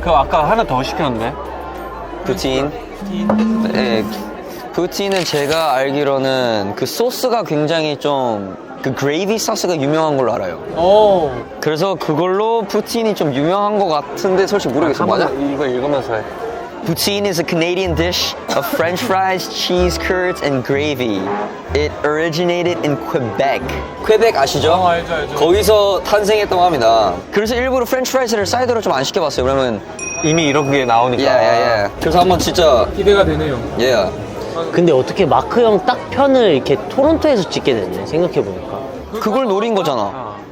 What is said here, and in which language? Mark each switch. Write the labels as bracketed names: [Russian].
[Korean] 그 아까 하나 더 시켰는데? 부틴. 네, 부틴은 제가 알기로는 그 소스가 굉장히 좀 그 그레이비 소스가 유명한 걸로 알아요. 그래서 그걸로 부틴이 좀 유명한 것 같은데 솔직히 모르겠어. 맞아? 이거 읽으면서 해. [English] Poutine is a Canadian dish of French fries, cheese curds, and gravy. It originated in Quebec. [Korean] 퀘벡 아시죠? 알죠. 거기서 탄생했다고 합니다. 그래서 일부러 프렌치 프라이스를 사이드로 좀 안 시켜봤어요. 그러면 이미 이런 게 나오니까. 예. 그래서 한번 진짜 기대가 되네요. 예. 근데 어떻게 마크 형 딱 편을 이렇게 토론토에서 찍게 됐네 생각해보니까. 그걸 노린 거잖아.